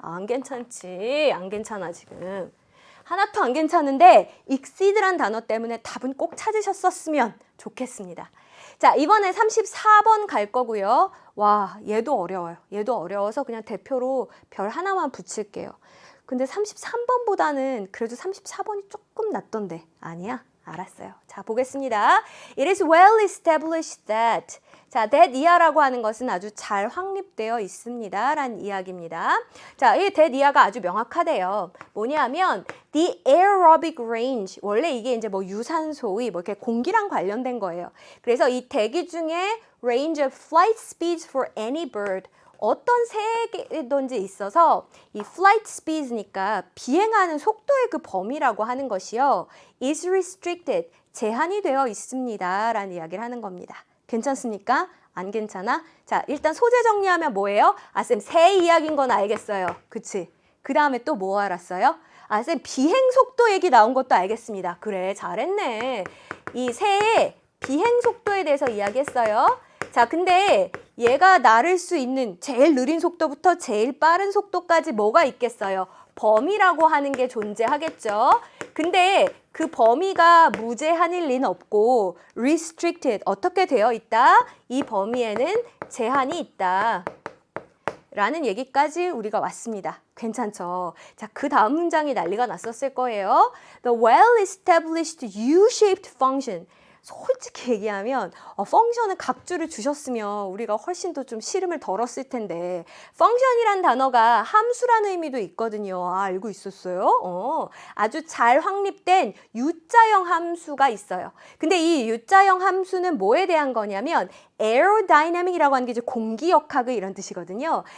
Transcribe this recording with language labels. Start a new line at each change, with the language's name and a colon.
Korean: 안 괜찮지. 안 괜찮아 지금. 하나도 안 괜찮은데 exceed란 단어 때문에 답은 꼭 찾으셨었으면 좋겠습니다. 자, 이번에 34번 갈 거고요. 와, 얘도 어려워요. 얘도 어려워서 그냥 대표로 별 하나만 붙일게요. 근데 33번보다는 그래도 34번이 조금 낫던데. 아니야? 알았어요. 자, 보겠습니다.
English: It is well established that.
Korean: 자, that 이하라고 하는 것은 아주 잘 확립되어 있습니다. 라는 이야기입니다. 자, 이 that 이하가 아주 명확하대요. 뭐냐면
English: the aerobic range.
Korean: 원래 이게 이제 뭐 유산소의 뭐 이렇게 공기랑 관련된 거예요. 그래서 이 대기 중에
English: range of flight speeds for any bird.
Korean: 어떤 새에든지 있어서 이
English: flight speeds
Korean: 니까 비행하는 속도의 그 범위라고 하는 것이요.
English: is restricted.
Korean: 제한이 되어 있습니다. 라는 이야기를 하는 겁니다. 괜찮습니까? 안 괜찮아? 자, 일단 소재 정리하면 뭐예요? 쌤, 새 이야기인 건 알겠어요. 그치? 그 다음에 또 뭐 알았어요? 쌤, 비행 속도 얘기 나온 것도 알겠습니다. 그래, 잘했네. 이 새의 비행 속도에 대해서 이야기했어요. 자, 근데 얘가 나를 수 있는 제일 느린 속도부터 제일 빠른 속도까지 뭐가 있겠어요? 범위라고 하는 게 존재하겠죠. 근데 그 범위가 무제한일 리는 없고 restricted, 어떻게 되어 있다? 이 범위에는 제한이 있다. 라는 얘기까지 우리가 왔습니다. 괜찮죠? 자, 그 다음 문장이 난리가 났었을 거예요.
English: The well-established U-shaped function.
Korean: 솔직히 얘기하면 펑션은 각주를 주셨으면 우리가 훨씬 더 좀 시름을 덜었을 텐데 펑션이란 단어가 함수라는 의미도 있거든요. 아, 알고 있었어요? 아주 잘 확립된 U자형 함수가 있어요. 근데 이 U자형 함수는 뭐에 대한 거냐면 aerodynamic이라고 하는 게 이제 공기역학의 이런 뜻이거든요.